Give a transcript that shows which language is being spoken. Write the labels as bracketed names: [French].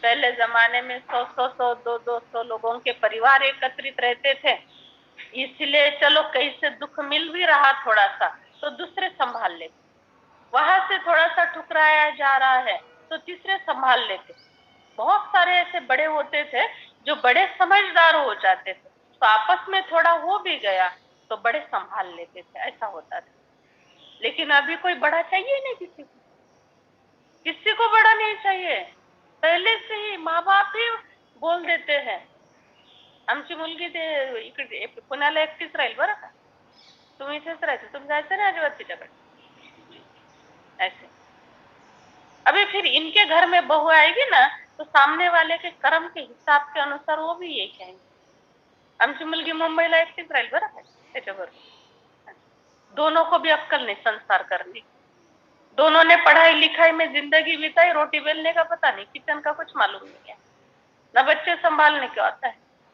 [Hindi] पहले जमाने में 100 200 लोगों के परिवार एकत्रित रहते थे, इसलिए चलो कहीं से दुख मिल भी रहा थोड़ा सा तो दूसरे संभाल लेते, वहां से थोड़ा सा ठुकराया जा रहा है तो तीसरे संभाल लेते। बहुत सारे ऐसे बड़े होते थे जो बड़े समझदार हो जाते थे, तो आपस में थोड़ा हो भी गया तो बड़े संभाल लेते थे, ऐसा होता था। लेकिन अभी कोई बड़ा चाहिए नहीं, किसी को बड़ा नहीं चाहिए। पहले से ही माँ बाप ही बोल देते हैं, [Marathi] आमची मुलगी ते इकडे पुण्याला एकटीच राहील बरं का, तुम इथेच राहायचं, तुम जायचं नाही अजिबात तिच्याकडे, ऐसे। [Hindi] अभी फिर इनके घर में बहू आएगी ना तो सामने वाले के कर्म के हिसाब के अनुसार वो भी ये कहेंगे, [Marathi] आमची मुलगी मुंबईला एकटीच राहील बरं का त्याच्याबरोबर। [Hindi] दोनों को भी अक्कल नहीं संस्कार करने, दोनों ने पढ़ाई लिखाई में जिंदगी बिताई, रोटी बेलने का पता नहीं, किचन का कुछ मालूम नहीं है, ना बच्चे संभालने का आता है।